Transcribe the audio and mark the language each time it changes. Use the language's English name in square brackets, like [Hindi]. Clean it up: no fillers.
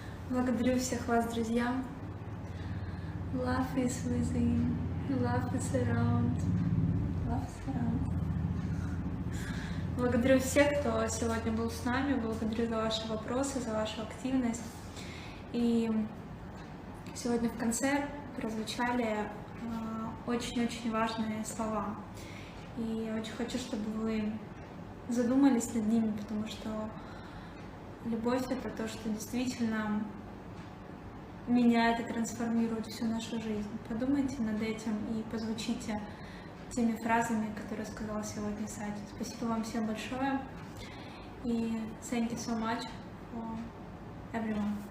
[Russian] Благодарю всех вас, друзья. [English] Love is within, love is around, love is around. [Russian] Благодарю всех, кто сегодня был с нами, благодарю за ваши вопросы, за вашу активность. И сегодня в конце прозвучали очень-очень важные слова. И я очень хочу, чтобы вы задумались над ними, потому что любовь — это то, что действительно меняет и трансформирует всю нашу жизнь. Подумайте над этим и позвучите теми фразами, которые сказала сегодня Сати. Спасибо вам всем большое. [English] И thank you so much for everyone.